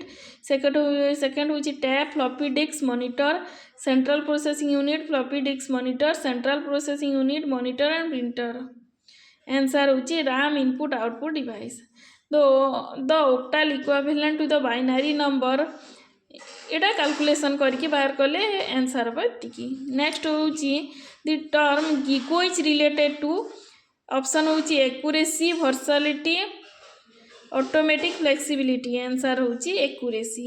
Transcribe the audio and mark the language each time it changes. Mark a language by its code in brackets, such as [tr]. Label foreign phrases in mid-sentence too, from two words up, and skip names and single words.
[en] Second होची tab, floppy disk, monitor, central processing unit, floppy disk, monitor, central processing unit, monitor and printer. Answer होची RAM, input output device. the octal equivalent to the binary number [or] ଏଇଟା କାଲକୁଲେସନ୍ କରିକି ବାହାର କଲେ ଆନ୍ସର୍ ହେବ ଏତିକି। [en] ନେକ୍ସଟ ହେଉଛି the term GIGO is related to option ହେଉଛି accuracy versatility automatic flexibility answer ହେଉଛି ଏକୁରେସି।